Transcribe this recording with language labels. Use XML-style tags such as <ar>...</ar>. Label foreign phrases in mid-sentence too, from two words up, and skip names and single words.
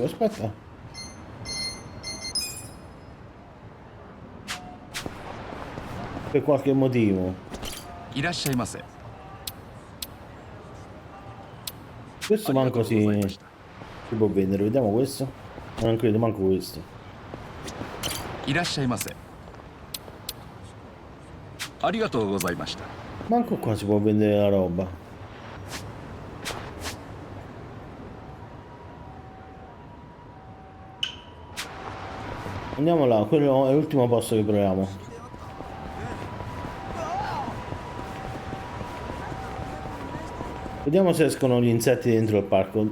<it>Aspetta. Per qualche motivo. Questo manco si Si può vendere, vediamo questo. Non credo manco questo.</it> <ja>いらっしゃいませ。ありがとうございました。</ja> <it>Manco qua si può vendere la roba. Andiamo là, quello è l'ultimo posto che proviamo. Vediamo se escono gli insetti dentro il parco.</it>